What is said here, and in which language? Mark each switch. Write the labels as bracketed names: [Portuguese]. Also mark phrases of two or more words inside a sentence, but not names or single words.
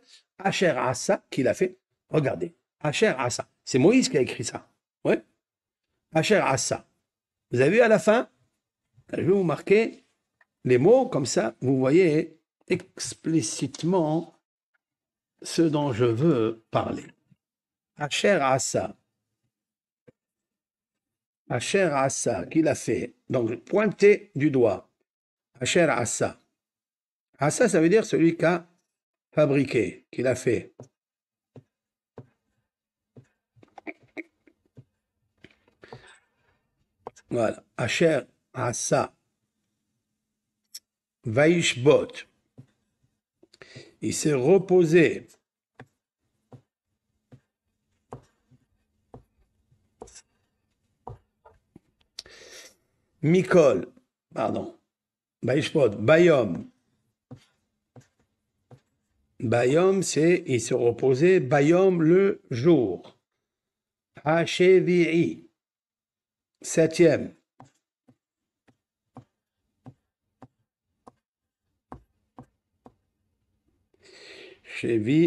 [Hebrew] אשר עשה, [French] qu'il a fait, regardez, [Hebrew] אשר עשה, [French] c'est Moïse qui a écrit ça. [Hebrew] Ouais. אשר עשה. [French] Vous avez vu à la fin, je vais vous marquer les mots, comme ça, vous voyez explicitement ce dont je veux parler. [Hebrew] אשר עשה. אשר עשה, [French] qu'il a fait. Donc, pointer du doigt. [Hebrew] אשר עשה. [French] Assa, ça veut dire celui qui a fabriqué, qu'il a fait. Voilà. [Hebrew] אשר עשה. וישבות. [French] Il s'est reposé. Mikol, pardon. [Hebrew] וישבות, ביום. Bayom, [French] c'est il se reposait. Bayom, le jour. Hashevi'i. Septième. Chevi.